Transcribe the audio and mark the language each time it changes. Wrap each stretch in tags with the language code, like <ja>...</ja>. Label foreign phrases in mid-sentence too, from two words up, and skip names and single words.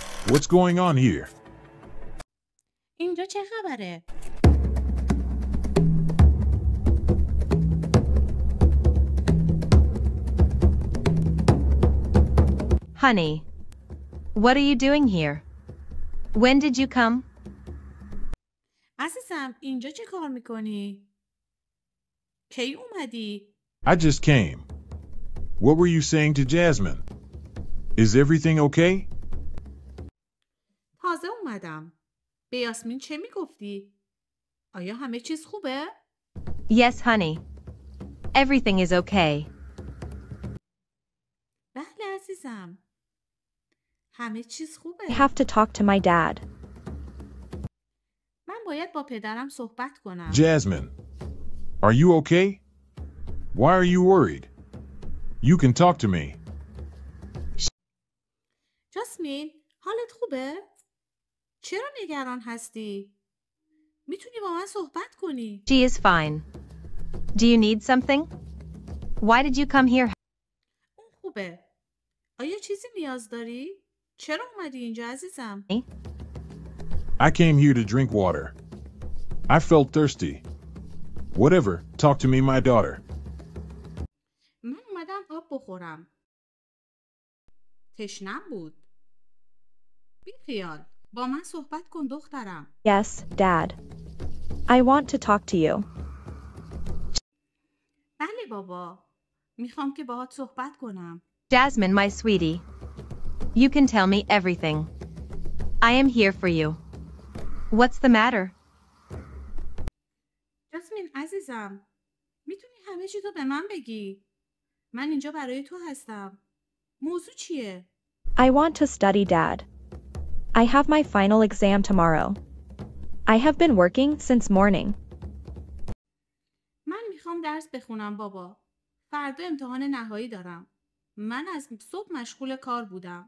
<en>What's going on here?</en> <fa>اینجا چه خبره؟</fa> <en>Honey, what are you doing here? When did you come?</en> <fa>عزیزم اینجا چه کار میکنی؟ کی اومدی؟</fa> <en>I just came. What were you saying to Jasmine? Is everything okay?</en> <fa>تازه اومدم. به یاسمین چه میگفتی؟ آیا همه چیز خوبه؟</fa> <en>Yes, honey. Everything is okay.</en> <fa>بله عزیزم. همه چیز خوبه.</fa> <en>I have to talk to my dad.</en> <fa>من باید با پدرم صحبت کنم.</fa> <en>Jasmine, are you okay? Why are you worried? You can talk to me.</en> <fa>جاسمین، حالت خوبه؟ چرا نگران هستی؟ میتونی با من صحبت کنی.</fa> <en>She is fine. Do you need something? Why did you come here?</en> <fa>اون خوبه. آیا چیزی نیاز داری؟ چرا اومدی اینجا عزیزم؟</fa> <en>I came here to drink water. I felt thirsty. Whatever, talk to me, my daughter.</en> <fa>من اومدم آب بخورم. تشنم بود. بی خیال. با من صحبت کن دخترم.</fa> <en>Yes, Dad. I want to talk to you.</en> <fa>بله بابا. میخوام که باهات صحبت کنم.</fa> <en>Jasmine, my sweetie. You can tell me everything. I am here for you. What's the matter?</en> <fa>جاسمین عزیزم. میتونی همه چی تو به من بگی. من اینجا برای تو هستم. موضوع چیه؟</fa> <en>I want to study, Dad. I have my final exam tomorrow. I have been working since morning.</en> <fa>من میخوام درس بخونم بابا. فردا امتحان نهایی دارم. من از صبح مشغول کار بودم.</fa>